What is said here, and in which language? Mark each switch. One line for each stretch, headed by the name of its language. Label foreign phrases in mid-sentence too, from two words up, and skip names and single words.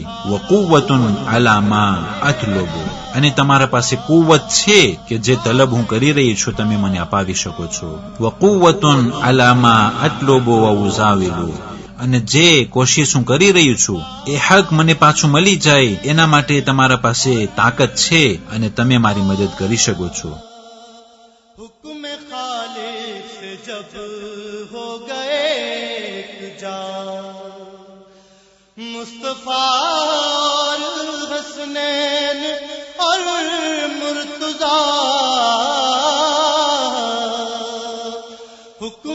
Arabic: وقوة على ما أطلب,
Gujarati: અને તમારા પાસે કુવત છે કે જે તલબ હું કરી રહી છું તમે મને અપાવી શકો છો.
Arabic: وقوة على ما أطلب وأزاول,
Gujarati: અને જે કોશિશ હું કરી રહ્યું છું એ હક મને પાછું મળી જાય એના માટે તમારા પાસે તાકાત છે અને તમે મારી મદદ કરી શકો છો.
Urdu: حکم خالق سے جب ہو گئے ایک جا، مصطفیٰ اور حسنین اور مرتضیٰ، حکم